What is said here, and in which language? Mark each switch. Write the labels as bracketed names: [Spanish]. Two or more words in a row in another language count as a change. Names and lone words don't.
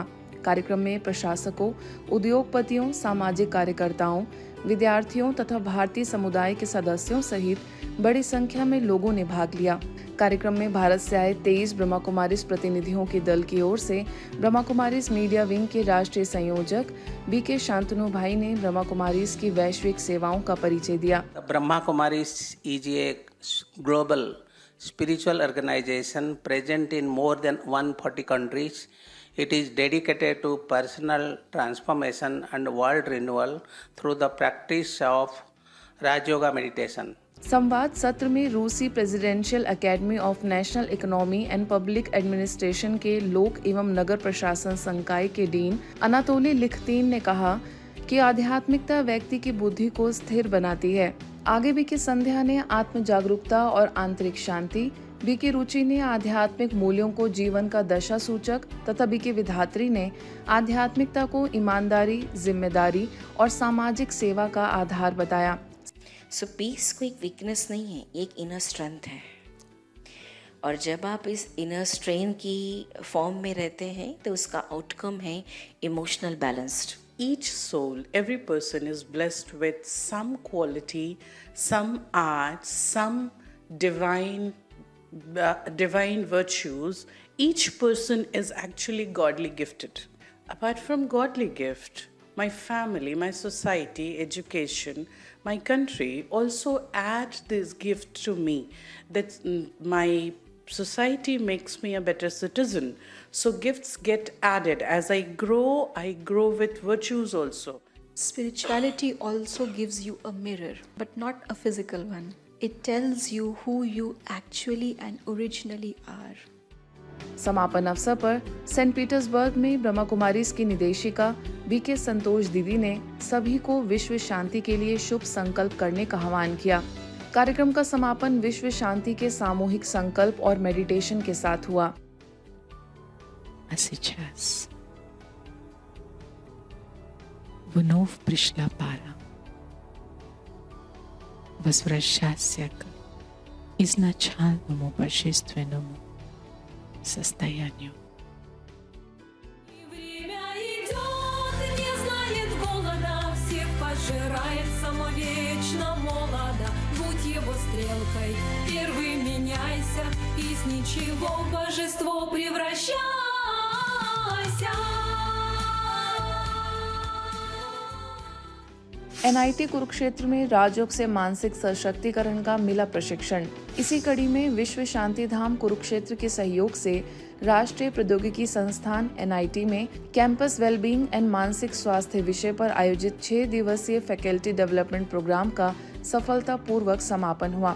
[Hindi] कार्यक्रम में प्रशासकों, उद्योगपतियों, सामाजिक कार्यकर्ताओं, विद्यार्थियों तथा भारतीय समुदाय के सदस्यों सहित बड़ी संख्या में लोगों ने भाग लिया। कार्यक्रम में भारत से आए 23 ब्रह्मा कुमारीज प्रतिनिधियों के दल की ओर से ब्रह्मा कुमारीज मीडिया विंग के राष्ट्रीय संयोजक बीके शांतनु भाई ने ब्रह्मा कुमारीज की वैश्विक सेवाओं का परिचय दिया। [English] ब्रह्मा कुमारीज is a global spiritual organization present in more than 140 countries. It is dedicated to personal transformation and world renewal through the practice of Raj Yoga meditation. [Hindi] संवाद सत्र में रूसी प्रेसिडेंशियल एकेडमी ऑफ नेशनल इकोनॉमी एंड पब्लिक एडमिनिस्ट्रेशन के लोक एवं नगर प्रशासन संकाय के डीन अनातोली लिखतीन ने कहा कि आध्यात्मिकता व्यक्ति की बुद्धि को स्थिर बनाती है। आगे बीके संध्या ने आत्म जागरूकता और आंतरिक शांति, बीके रुचि ने आध्यात्मिक मूल्यों को जीवन का दशा सूचक तथा बीके विधात्री ने आध्यात्मिकता को ईमानदारी, जिम्मेदारी और सामाजिक सेवा का आधार बताया। [English] so peace [Hindi] कोई वीकनेस नहीं है, एक [English] inner strength [Hindi] है। और जब आप इस [English] inner strength [Hindi] की फॉर्म में रहते हैं तो उसका आउटकम है [English] emotional balanced. Each soul, every person is blessed with some quality, some art, some divine virtues. Each person is actually godly gifted. Apart from godly gift, my family, my society, education, my country also add this gift to me. That my society makes me a better citizen. So gifts get added. As I grow with virtues also. Spirituality also gives you a mirror, but not a physical one. It tells you who you actually and originally are. [Hindi] समापन अवसर पर सेंट पीटर्सबर्ग में ब्रह्मा कुमारीज की निदेशिका बीके संतोष दीदी ने सभी को विश्व शांति के लिए शुभ संकल्प करने का आह्वान किया। कार्यक्रम का समापन विश्व शांति के सामूहिक संकल्प और मेडिटेशन के साथ हुआ। [Russian] Сейчас вновь пришла пора возвращаться к изначальному божественному состоянию. Время идет, не знает голода, всех пожирает самовечно молодо. Будь его стрелкой, первый меняйся, из ничего в божество превращайся. [Hindi] एनआईटी कुरुक्षेत्र में राजयोग से मानसिक सशक्तिकरण का मिला प्रशिक्षण। इसी कड़ी में विश्व शांति धाम कुरुक्षेत्र के सहयोग से राष्ट्रीय प्रौद्योगिकी संस्थान एनआईटी में [English] campus wellbeing and [Hindi] मानसिक स्वास्थ्य विषय पर आयोजित 6 दिवसीय [English] faculty development program [Hindi] का सफलतापूर्वक समापन हुआ।